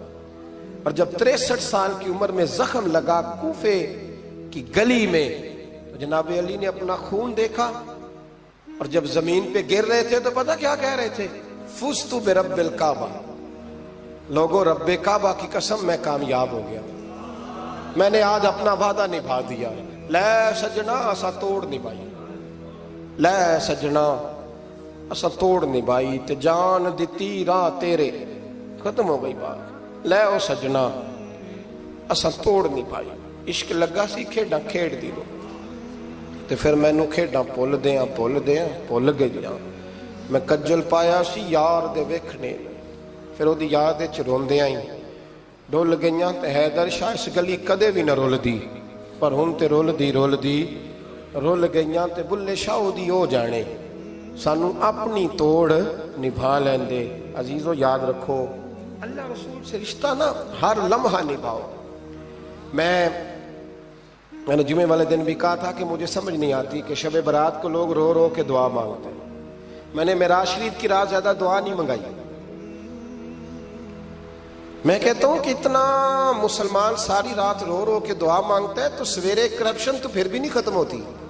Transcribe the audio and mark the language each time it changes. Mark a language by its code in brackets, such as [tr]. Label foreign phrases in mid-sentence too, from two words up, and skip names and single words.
[ur] اور جب 63 سال کی عمر میں زخم لگا کوفے کی گلی میں تو جناب علی نے اپنا خون دیکھا اور جب زمین پہ گر رہے تھے تو پتہ کیا کہہ رہے تھے؟ [ar] فزت برب الکعبہ. [ur] لوگوں رب کعبہ کی قسم میں کامیاب ہو گیا، میں نے آج اپنا وعدہ نبھا دیا. [pa] لے سجنا اسا توڑ نبھائی، لے سجنا اسا توڑ نبھائی تے جان دتی راہ تیرے. [ur] ختم ہو گئی بات. [pa] لے او سجنا اسا توڑ نبھائی. عشق لگا سی کھیڈاں کھیڑ دی لو تے پھر مینوں کھیڈاں بھل دیاں بھل گئیاں. میں کجل پایا سی یار دے ویکھنے، پھر وہ یاد روندیاں ہی ڈول گئیاں. تے حیدر شاہ اس گلی کدے بھی نہ رول دی پر ہن تے رول گئیاں. تے بلے شاہ دی او جانے سانو اپنی توڑ نبھا لیندے. [ur] عزیزو یاد رکھو اللہ رسول سے رشتہ نا ہر لمحہ نبھاؤ. میں نے جمعے والے دن بھی کہا تھا کہ مجھے سمجھ نہیں آتی کہ شب برات کو لوگ رو رو کے دعا مانگتے ہیں. میں نے معراج شریف کی رات زیادہ دعا نہیں منگائی. میں کہتا ہوں کہ اتنا مسلمان ساری رات رو رو کے دعا مانگتا ہے تو سویرے کرپشن تو پھر بھی نہیں ختم ہوتی.